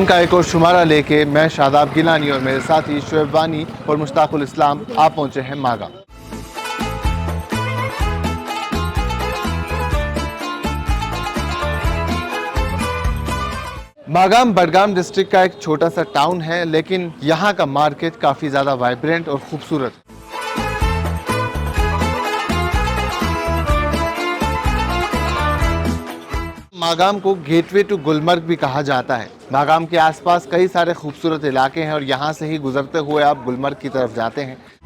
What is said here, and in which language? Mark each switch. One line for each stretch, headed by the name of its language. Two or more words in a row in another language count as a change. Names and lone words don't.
Urdu: کا ایک اور شمارہ لے کے میں شاداب گیلانی اور میرے ساتھی شعیب وانی اور مشتاق الاسلام آپ پہنچے ہیں ماگام. ماگام بڈگام ڈسٹرکٹ کا ایک چھوٹا سا ٹاؤن ہے لیکن یہاں کا مارکیٹ کافی زیادہ وائبرنٹ اور خوبصورت. ماگام کو
English: gate way to
Urdu: گلمرگ بھی کہا جاتا ہے. ماگام کے آس پاس کئی سارے خوبصورت علاقے ہیں اور یہاں سے ہی گزرتے ہوئے آپ گلمرگ کی طرف جاتے ہیں.